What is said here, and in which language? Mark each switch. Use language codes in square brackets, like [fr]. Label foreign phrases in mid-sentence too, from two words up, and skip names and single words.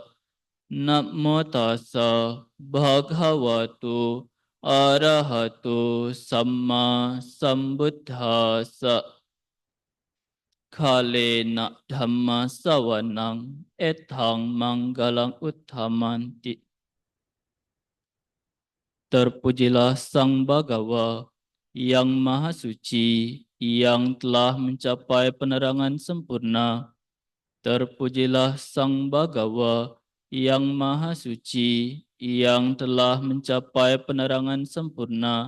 [pi] Namo tassa bhagavatu arahatu sama sambuddhassa. Kalena dhamma sawanang ethang manggalang utthamanti. [id] Terpujilah Sang Bhagawa yang Maha Suci, yang telah mencapai penerangan sempurna. Terpujilah Sang Bhagawa yang Maha Suci, yang telah mencapai penerangan sempurna.